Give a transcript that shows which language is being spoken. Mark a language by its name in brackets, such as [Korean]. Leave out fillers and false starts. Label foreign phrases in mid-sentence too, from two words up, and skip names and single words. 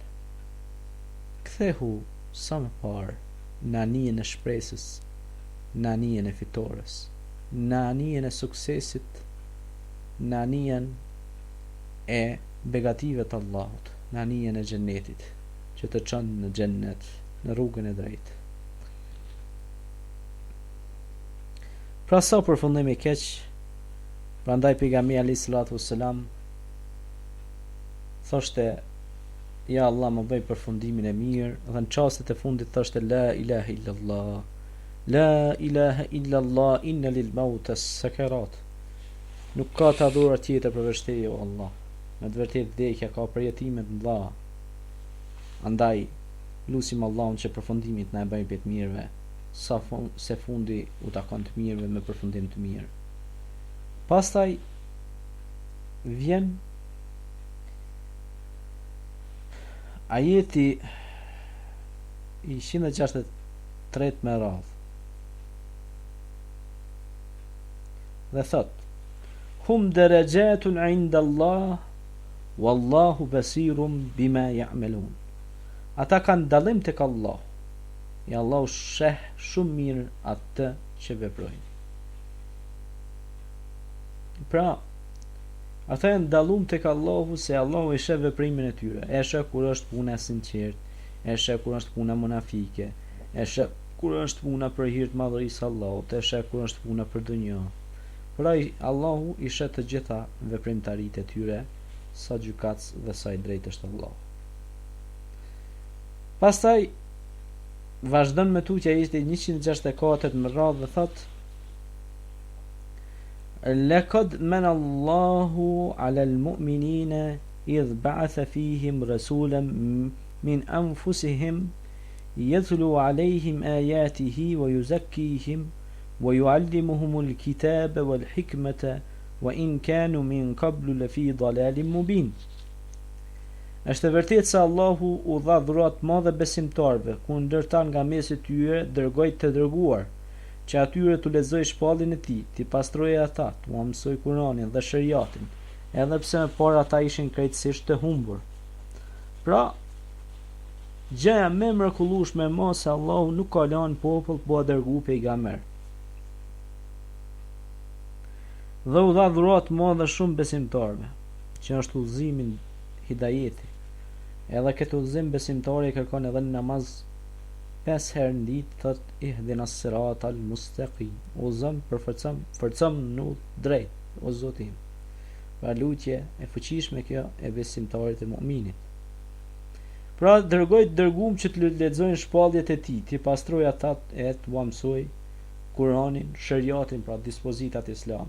[Albanian] Kthehu sa më parë në anijen e shpresës, në anijen e fitores, në anijen e suksesit, në anijen e begative të Allahut, në anijen e xhennetit, që të çon në xhennet, në rrugën e drejtë. Pra sa përfundim i keq. Prandaj pejgamberi [Arabic] عليه الصلاة والسلام [Albanian] thoshte: ja Allah më bëj përfundimin e mirë, dhe në çastet e fundit thoshte: [Arabic] لا إله إلا الله، لا إله إلا الله، إن للموت سكرات. [Albanian] Nuk ka të adhuruar tjetër përveç teje, o Allah. Me të vërtetë vdekja ka përjetime të mëdha. Andaj lutim Allahun që përfundimit na e bëj të mirëve, se fundi u takon të mirëve me përfundim të mirë. Pastaj vjen ajeti i 163 me radhë. Dhe thot: [Arabic] هم درجات عند الله، والله بصير بما يعملون. [Albanian] Ata kanë dallim tek Allah. Ja Allahu sheh shumë mirë atë që veprojnë. Pra, ata janë dallum tek Allahu, se Allahu e sheh veprimin e tyre. E sheh kur është puna e sinqertë, e sheh kur është puna monafike, e sheh kur është puna për hir të madhërisë së Allahut, e sheh kur është puna për dunjë. Pra Allahu i sheh të gjitha veprimtaritë e tyre, sa gjykatës dhe sa i drejtë është Allahu. Pastaj vazhdon me tutje ajeti 164 më radhë dhe thot: [Arabic] لقد من الله على المؤمنين إذ بعث فيهم رسولا من أنفسهم يتلو عليهم آياته ويزكيهم ويعلمهم الكتاب والحكمة وإن كانوا من قبل لفي ضلال مبين. [Albanian] Është e vërtetë se Allahu u dha dhurat madhe besimtarve, ku ndërta nga mesi tyre dërgoi të dërguar, që atyre t'u lexoj shpallin e tij, t'i pastrojë ata, t'u mësoj Kur'anin dhe shariatin, edhe pse më parë ata ishin krejtësisht të humbur. Pra, gjëja më e mrekullueshme më se Allahu nuk ka lënë popull, po dërgu pejgamber. Dhe u dha dhurat madhe shumë besimtarve, që është udhëzimin hidajeti. Edhe këtë udhëzim besimtari kërkon edhe në namaz 5 herë në ditë, thot [Arabic] اهدنا الصراط المستقيم. [Albanian] O Zot, përforcom në drejt, o Zoti im. Pra lutje e fuqishme kjo e besimtarit e mu'minit. Pra dërgoi të dërguam që të lexojnë shpalljet e tij, të pastrojë ata e të mësoj Kur'anin, shariatin, pra dispozitat islame.